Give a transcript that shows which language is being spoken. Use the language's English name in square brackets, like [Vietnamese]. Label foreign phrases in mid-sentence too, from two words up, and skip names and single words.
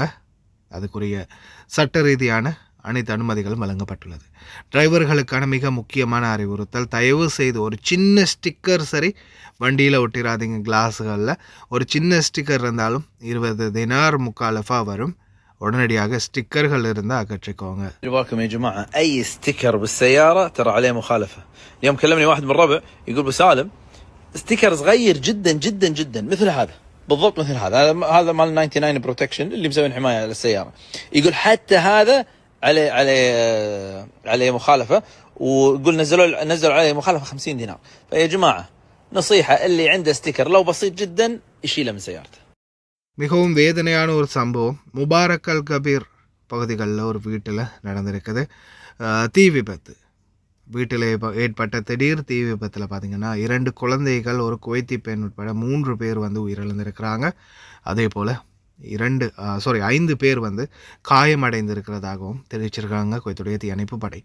[Tamil] அதுக்குரிய சட்ட ரீதியான அனைத்து அனுமதிகளும் வழங்கப்பட்டுள்ளது. டிரைவர்களுக்கான மிக முக்கியமான அறிவுறுத்தல், தயவு செய்து ஒரு சின்ன ஸ்டிக்கர் சரி வண்டியில் ஒட்டிடாதீங்க. கிளாஸுகளில் ஒரு சின்ன ஸ்டிக்கர் இருந்தாலும் 20 தினார் முக்காலஃபா வரும். உடனடியாக ஸ்டிக்கர்கள் இருந்தால் அகற்றிக்கோங்க. [Arabic] جواكم يا جماعة أي ستيكر بالسيارة ترى عليه مخالفة. اليوم كلمني واحد من الربع يقول بسالم ستيكر صغير جدا جدا جدا مثل هذا بالضبط، مثل هذا مال 99 بروتكشن اللي مسوين حماية للسيارة. يقول حتى هذا عليه مخالفة، ويقول نزلوا عليه مخالفة 50 دينار. فيا جماعة نصيحة، اللي عنده ستيكر لو بسيط جدا يشيله من سيارته. [Tamil] மிகவும் வேதனையான ஒரு சம்பவம் முபாரக் அல் கபீர் பகுதிகளில் ஒரு வீட்டில் நடந்திருக்குது. தீ விபத்து வீட்டில் ஏற்பட்ட திடீர் தீ விபத்தில் பார்த்திங்கன்னா 2 குழந்தைகள், ஒரு குவைத்தி பெண் உட்பட 3 பேர் வந்து உயிரிழந்திருக்கிறாங்க. அதே போல் 5 பேர் வந்து காயமடைந்திருக்கிறதாகவும் தெரிவிச்சிருக்காங்க குவைத்துடைய தீயணைப்பு படை.